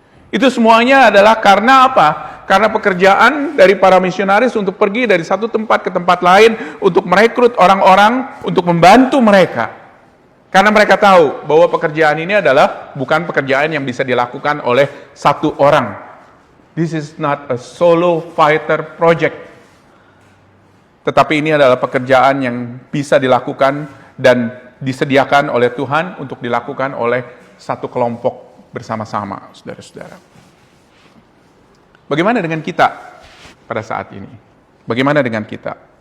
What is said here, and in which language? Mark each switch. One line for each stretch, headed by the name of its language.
Indonesian: Itu semuanya adalah karena apa? Karena pekerjaan dari para misionaris untuk pergi dari satu tempat ke tempat lain, untuk merekrut orang-orang, untuk membantu mereka. Karena mereka tahu bahwa pekerjaan ini adalah bukan pekerjaan yang bisa dilakukan oleh satu orang.
English: This is not a solo fighter project.
Indonesian: Tetapi ini adalah pekerjaan yang bisa dilakukan dan disediakan oleh Tuhan untuk dilakukan oleh satu kelompok bersama-sama, saudara-saudara. Bagaimana dengan kita pada saat ini? Bagaimana dengan kita?